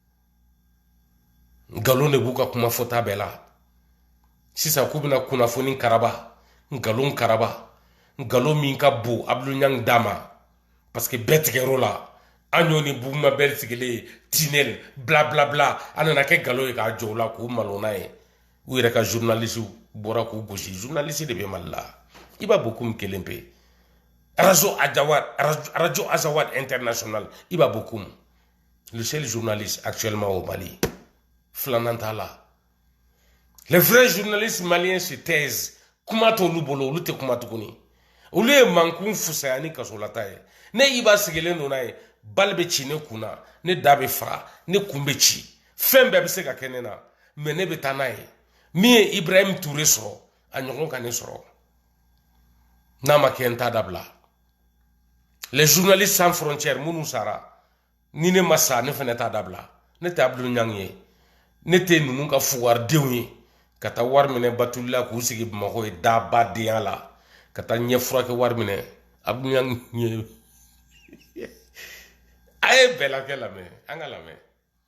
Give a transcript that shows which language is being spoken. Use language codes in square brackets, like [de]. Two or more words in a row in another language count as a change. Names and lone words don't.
[bm] nkalon de b'u ka kuma fɔta bɛɛ la sisan k'u bɛna kunnafoni karaba nkalon karaba nkalon min ka bon Abdou Niang da ma parce que bɛɛ tigɛr'o la an y'o ni Buguma bɛɛ sigilen tunnel bla bla bla an nana kɛ nkalon ye k'a jɔ o la k'u malo n'a ye u yɛrɛ ka journalistes bɔra k'u gosi journaliste de bɛ Mali la i b'a Bokoum kelen pe radio Azawad international i b'a Bokoum [fr] le seul journaliste actuellement au Mali [bm] filanan t'a la [fr] les vrais journalistes maliens se taisent [bm] kuma t'olu bolo olu tɛ kuma tuguni olu ye mankun fusaya ni kasolata ye ne i b'a sigilen don n'a ye bali bɛ ci ne kun na ne da bɛ faga ne kun bɛ ci fɛn bɛɛ bɛ se ka kɛ ne na mais ne bɛ taa n'a ye min ye Ibrahim Touré sɔrɔ a ɲɔgɔn ka ne sɔrɔ n'a ma kɛ n t'a dabila [fr] les journalistes sans frontières [bm] minnu sara ni ne ma sa ne fana t'a dabila ne tɛ Abdou Niang ye ne tɛ ninnu ka fuwaridenw ye ka taa wari minɛ Batulila k'u sigi Bamakɔ ye dabadenya la ka taa ɲɛ furakɛ wari minɛ Abdou Niang ye a ye bɛɛ lakɛ lamɛn an ka lamɛn